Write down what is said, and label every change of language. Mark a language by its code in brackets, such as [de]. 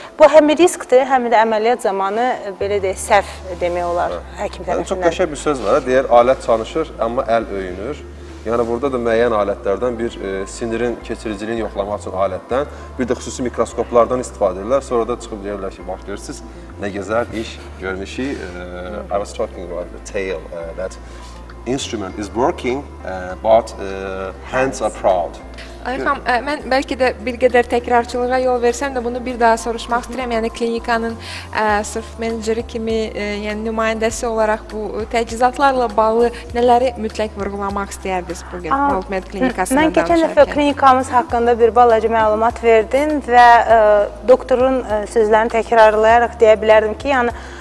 [az] Bu həm riskdir, həm də əməliyyat zamanı belə deyək, səhv demək olar həkim tərəfindən. Çox qəşəng bir söz var, deyər alət çalışır, amma əl öyünür. Yəni burada da müəyyən alətlərdən bir sinirin keçiriciliyini yoxlamaq üçün alətdən, bir də xüsusi mikroskoplardan istifadə edirlər. Sonra da çıxıb deyirlər ki, bax görürsünüz, nə gözəl iş görünüşü. [en] I was talking about the tail, that instrument is working, but hands are proud. [az] Ayxan, mən bəlkə də bir qədər təkrarçılığa yol versəm də bunu bir daha soruşmaq istəyirəm. Yəni klinikanın sırf meneceri kimi, yəni nümayəndəsi olaraq bu təchizatlarla bağlı nələri mütləq vurğulamaq istəyərdiniz bu gün WorldMed klinikasından danışarkən? Mən keçən dəfə klinikamız haqqında bir balaca məlumat verdim və doktorun sözlərini təkrarlayaraq deyə bilərdim ki, yəni